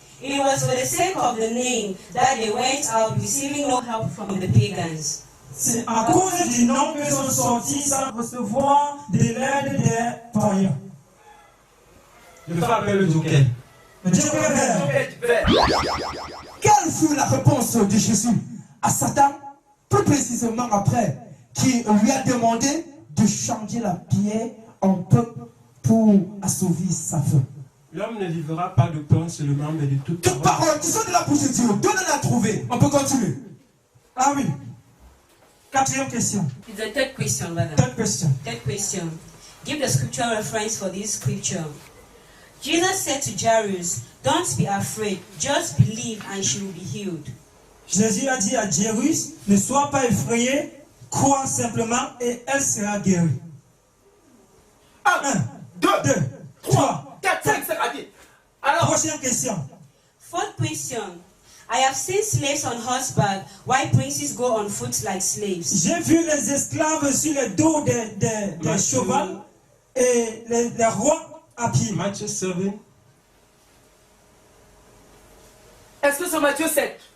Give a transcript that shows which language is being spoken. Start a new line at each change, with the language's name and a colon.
English: It was for the sake of the name that they went out receiving no help from the pagans.
French: C'est à cause du nom qu'ils sont sortis sans recevoir de l'aide des païens. Je fais appel le joker. Le Dieu préfère. Quelle fut la réponse de Jésus à Satan, plus précisément après, qui lui a demandé de changer la pierre en pain pour assouvir sa faim? L'homme ne vivra pas de pain seulement, mais de toute Toute parole qui sont de la bouche de Dieu, donnez-la à trouver. On peut continuer. Ah oui. Quatrième question.
English: It's the third question, brother. Third question. Third question. Give the scriptural reference for this scripture. Jesus said to Jairus, "Don't be afraid, just believe and she will be healed."
French: Jésus a dit à Jairus, ne sois pas effrayé, crois simplement et elle sera guérie. 1, 2, 3, 4, 5, c'est raté. Alors, prochaine question.
English: Fourth question. I have seen slaves on horseback, while princes go on foot like slaves.
French: J'ai vu les esclaves sur le dos des chevaux et les rois à pied. Matthieu 7. est-ce que c'est Matthieu 7?